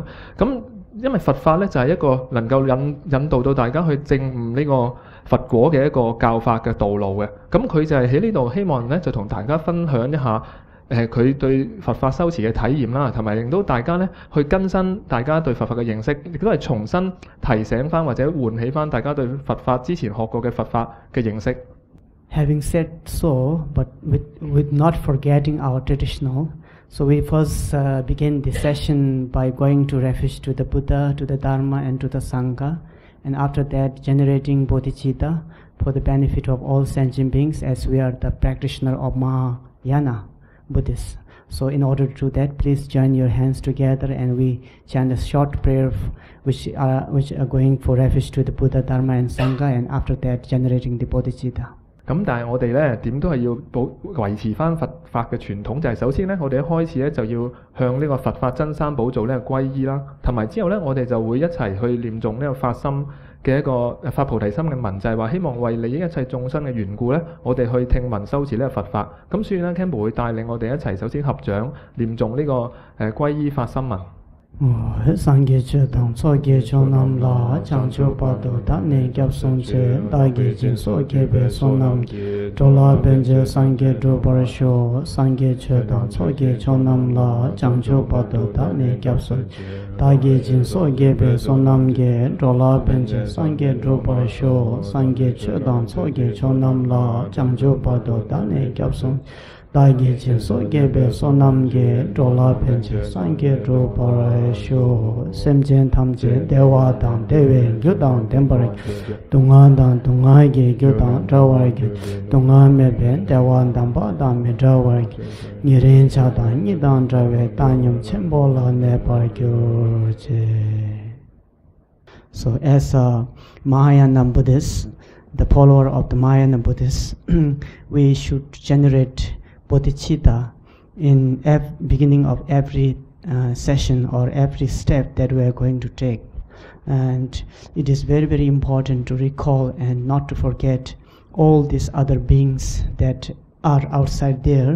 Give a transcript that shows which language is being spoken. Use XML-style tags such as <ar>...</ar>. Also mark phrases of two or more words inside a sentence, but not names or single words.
<yue>咁因為佛法咧就係一個能夠引導到大家去證悟呢個佛果嘅一個教法嘅道路嘅。咁佢就係喺呢度希望咧就同大家分享一下。佢對佛法修持嘅體驗啦，同埋令到大家咧去更新大家對佛法嘅認識，亦都係重新提醒翻或者喚起翻大家對佛法之前學過嘅佛法嘅認識。</yue> <en>Having said so, but with not forgetting our traditional, so we first begin the session by going to refuge to the Buddha, to the Dharma, and to the Sangha, and after that generating bodhicitta for the benefit of all sentient beings, as we are the practitioner of Mahayana Buddhists. So in order to do that, please join your hands together and we chant a short prayer which are going for refuge to the Buddha, Dharma and Sangha, and after that generating the bodhicitta.</en> <yue>咁但係我哋咧點都係要維持翻佛法嘅傳統，就係首先咧我哋一開始咧就要向呢個佛法真三寶做呢個歸依啦，同埋之後咧我哋就會一齊去念誦呢個發心嘅一個發菩提心嘅文，就係話希望為利益一切眾生嘅緣故咧，我哋去聽聞修持呢個佛法。咁所以咧 Campbell 會帶領我哋一齊首先合掌念誦呢個歸依發心文。</yue> <bo>སངས་རྒྱས་ཆོས་དང་ཚོགས་ཀྱི་མཆོག་རྣམས་ལ། བྱང་ཆུབ་བར་དུ་བདག་ནི་སྐྱབས་སུ་མཆི། བདག་གིས་སྦྱིན་སོགས་བགྱིས་པའི་བསོད་ནམས་ཀྱིས། འགྲོ་ལ་ཕན་ཕྱིར་སངས་རྒྱས་འགྲུབ་པར་ཤོག། སངས་རྒྱས་ཆོས་དང་ཚོགས་ཀྱི མཆོག་རྣམས་ལ། བྱང་ཆུབ་བར་དུ་བདག་ནི་སྐྱབས་སུ་མཆི། བདག་གིས་སྦྱིན་སོགས་བགྱིས་པའི་བསོད་ནམས་ཀྱིས། འགྲོ་ལ་ཕན་ཕྱིར་སངས་རྒྱས་འགྲུབ་པར་ཤོག། སངས་རྒྱས ཆོས་དང་ཚོགས་ཀྱི་མཆོག་རྣམས་ལ། བྱང་ཆུབ་བར་དུ་བདག་ནི་སྐྱབས་སུ་མཆི། བདག་གིས་སྦྱིན་སོགས་བགྱིས་པའི་བསོད་ནམས་ཀྱིས། འགྲོ་ལ་ཕན་ཕྱིར་སངས་རྒྱས་འགྲུབ་པར་ཤོག། སེམས་ཅན་ཐམས་ཅད་བདེ་བ་དང་བདེ་བའི་རྒྱུ་དང་ལྡན་པར་གྱུར་ཅིག། སྡུག་བསྔལ་དང་སྡུག་བསྔལ་གྱི་རྒྱུ་དང་བྲལ་བར་གྱུར་ཅིག། སྡུག་བསྔལ་མེད་པའི་བདེ་བ་དམ་པ་དང་མི་འབྲལ་བར་གྱུར་ཅིག། ཉེ་རིང་ཆགས་སྡང་གཉིས་དང་བྲལ་བའི་བཏང་སྙོམས་ཆེན་པོ་ལ་གནས་པར་གྱུར་ཅིག.</bo> <en>So as a Mahayana Buddhist, the follower of the Mahayana Buddhists, we should generate bodhicitta in beginning of every session or every step that we are going to take. And it is very, very important to recall and not to forget all these other beings that are outside there.</en>